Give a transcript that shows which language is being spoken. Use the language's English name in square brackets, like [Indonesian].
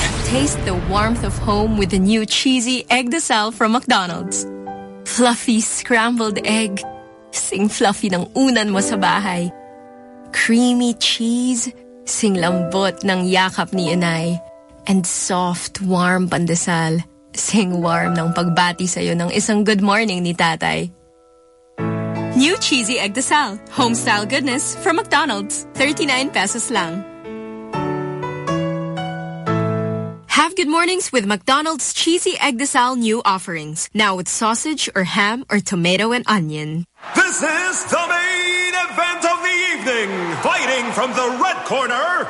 [English] Taste the warmth of home with the new cheesy egg de sal from McDonald's. Fluffy scrambled egg. [Filipino] Sing fluffy ng unan mo sa bahay. [English] Creamy cheese. [Filipino] Sing lambot ng yakap ni inay. [English] And soft, warm pandesal. [Filipino] Sing warm ng pagbati sa'yo ng isang good morning ni tatay. [English] New cheesy egg de sal. Homestyle goodness from McDonald's. 39 pesos lang. Have good mornings with McDonald's Cheesy Egg de Sal new offerings. Now with sausage or ham or tomato and onion. This is the main event of the evening. Fighting from the red corner.